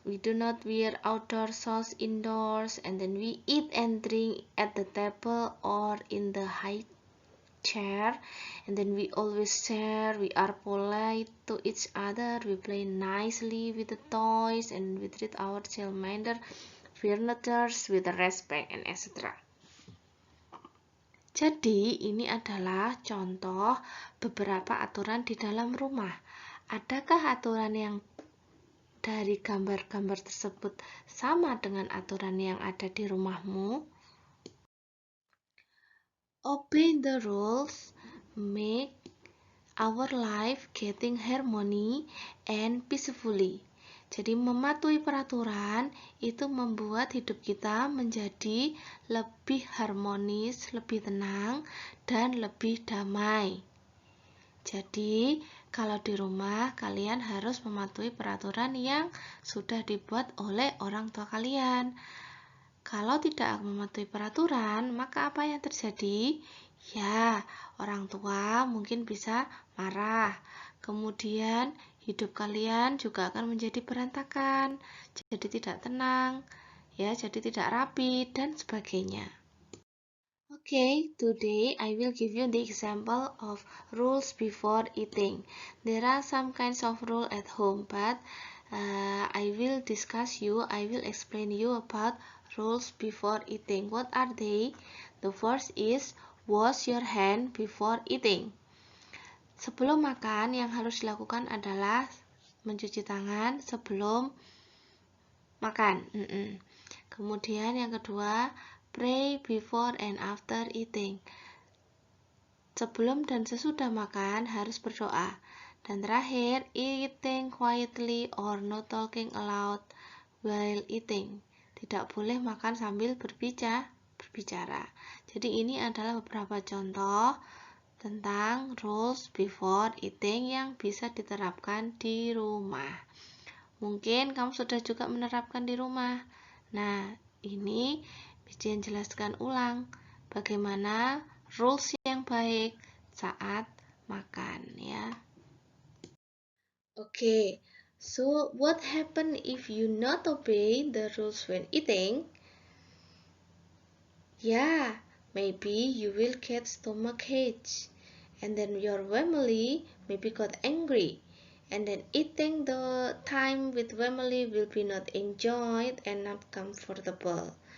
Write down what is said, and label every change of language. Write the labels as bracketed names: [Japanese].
[English] We do not wear outdoor socks indoors, and then we eat and drink at the table or in the high chair, and then we always share. We are polite to each other. We play nicely with the toys, and we treat our childminder furniture with respect, and etc. [Indonesian] Jadi, ini adalah contoh beberapa aturan di dalam rumah. Adakah aturan yang dari gambar-gambar tersebut sama dengan aturan yang ada di rumahmu? [English] Obey the rules, make our life getting harmony and peacefully. [Indonesian] Jadi mematuhi peraturan itu membuat hidup kita menjadi lebih harmonis, lebih tenang, dan lebih damai. Jadi kalau di rumah kalian harus mematuhi peraturan yang sudah dibuat oleh orang tua kalian. Kalau tidak mematuhi peraturan, maka apa yang terjadi? Ya, orang tua mungkin bisa marah. Kemudian hidup kalian juga akan menjadi berantakan, jadi tidak tenang, ya, jadi tidak rapi dan sebagainya. [English] Okay, today I will give you the example of rules before eating. There are some kinds of rules at home, but I will explain you about rules before eating. What are they? The first is wash your hand before eating. [Indonesian] Sebelum makan, yang harus dilakukan adalah mencuci tangan sebelum makan. Kemudian yang kedua, [English] pray before and after eating. [Indonesian] Sebelum dan sesudah makan harus berdoa. Dan terakhir, [English] eating quietly or not talking aloud while eating. [Indonesian] Tidak boleh makan sambil berbicara. Jadi ini adalah beberapa contoh tentang [English] rules before eating [Indonesian] yang bisa diterapkan di rumah. Mungkin kamu sudah juga menerapkan di rumah. Nah, ini Bijen jelaskan ulang bagaimana rules yang baik saat makan ya. [English] Okay, so what happen if you not obey the rules when eating? Yeah, maybe you will get stomachache, and then your family maybe got angry, and then eating the time with family will be not enjoyed and not comfortable.